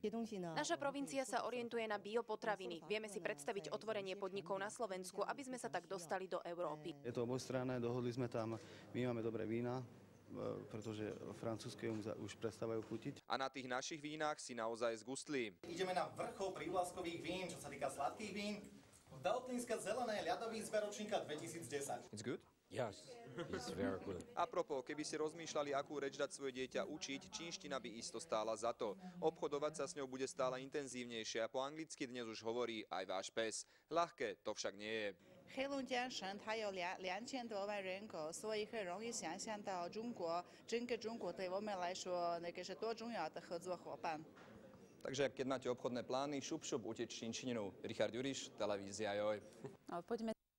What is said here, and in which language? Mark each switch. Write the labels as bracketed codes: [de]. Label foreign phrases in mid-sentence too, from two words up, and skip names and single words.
[sk] Naša provincia sa orientuje na biopotraviny. Vieme si predstaviť otvorenie podnikov na Slovensku, aby sme sa tak dostali do Európy. Je to obojstranné, dohodli sme tam, my máme dobré vína, pretože francúzske už prestávajú chutiť. A na tých našich vínach si naozaj zgustli. Ideme na vrchol prívlaskových vín, čo sa týka sladkých vín. Veltlínske zelené ľadový zber ročníka 2010. [en] It's good? Yes, it's very good. [sk] Apropos, keby si rozmýšľali, akú reč dať svoje dieťa učiť, čínština by isto stála za to. Obchodovať sa s ňou bude stále intenzívnejšie a po anglicky dnes už hovorí aj váš pes. Ľahké to však nie je. [zh] 黑龙江省它有2000多万人口，所以很容易想象到中国，整个中国对我们来说那个是多重要的合作伙伴。 [sk] Takže keď máte obchodné plány, šup uteč čínčininu. Richard Juriš, televízia Joj. Poďme